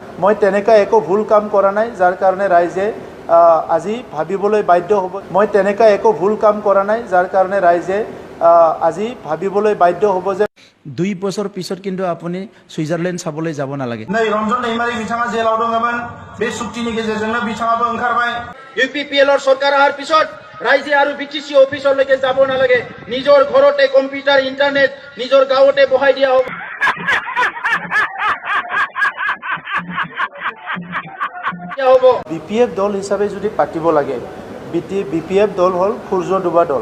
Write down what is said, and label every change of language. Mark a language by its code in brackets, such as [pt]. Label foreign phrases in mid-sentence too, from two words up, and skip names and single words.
[as] মই তেনেকা একো ভুল কাম কৰা নাই যাৰ কাৰণে ৰাইজে আজি ভাবিবলৈ বাধ্য হ'ব। মই তেনেকা একো ভুল কাম কৰা নাই যাৰ কাৰণে ৰাইজে আজি ভাবিবলৈ বাধ্য হ'ব যে 2 বছৰ পিছত কিন্তু আপুনি সুইজাৰলেণ্ড চাবলৈ যাব নালাগে। [brx] नै ৰঞ্জন दैमारि बिथाङा जेलाव दङमोन बे सुक्तिनि गेजेरजोंनो बिथाङाबो ओंखारबाय। [as] ইউপিপিএলৰ চৰকাৰ অহাৰ পিছত ৰাইজে আৰু বিটিসি অফিচলৈকে যাব নালাগে, নিজৰ ঘৰতে কম্পিউটাৰ ইন্টাৰনেট নিজৰ গাঁৱতে বহাই দিয়া হ'ব। বিপিএফ দল হিচাপে যদি পাতিব লাগে, বিপিএফ দল হ'ল সূৰ্য ডুবা দল।